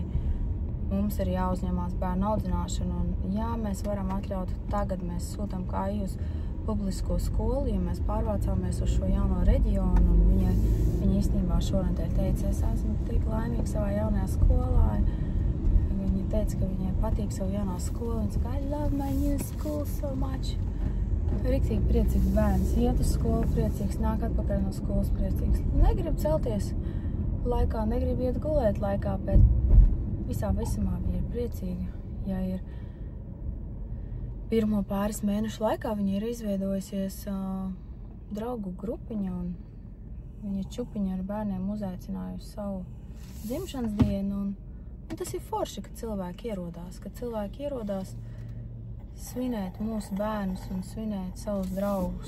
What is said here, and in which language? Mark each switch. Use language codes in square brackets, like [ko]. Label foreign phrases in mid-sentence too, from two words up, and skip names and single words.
[lv] Mums ir jāuzņemās bērnu audzināšanu, un jā, mēs varam atļaut, tagad mēs sūtam kāju uz publisko skolu, jo mēs pārvācāmies uz šo jauno reģionu, un viņa īstenībā šonedēļ teica, es esmu tik laimīga savā jaunajā skolā. Viņa teica, ka viņai patīk savu jaunā skola. Viņa saka, [en] I love my new school so much. [lv] Riktīgi priecīgs bērns. Iet uz skolu priecīgs, nāk atpakaļ no skolas priecīgs. Negrib celties laikā, negrib iet gulēt laikā, bet visā visumā viņa ir priecīga. Ja ir pirmo pāris mēnešu laikā viņa ir izveidojusies draugu grupiņa, un viņa čupiņa ar bērniem uzaicinājusi savu dzimšanas dienu, un tas ir forši, kad cilvēki ierodās svinēt mūsu bērnus un svinēt savus draugus.